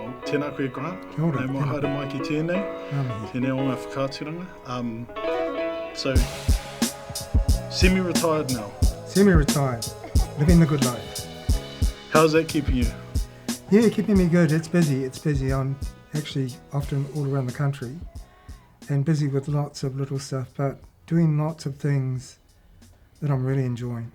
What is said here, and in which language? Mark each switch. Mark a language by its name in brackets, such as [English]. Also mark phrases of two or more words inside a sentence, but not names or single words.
[Māori] Tēnā koe Grant. Kia ora, Nau mai haere mai ki tēnei. Tēnei o ngā whakāturanga. [English] So, semi-retired now. Semi-retired, living the good life. How's that keeping you? Yeah, keeping me good. It's busy. I'm actually often all around the country and busy with lots of little stuff, but doing lots of things that I'm really enjoying.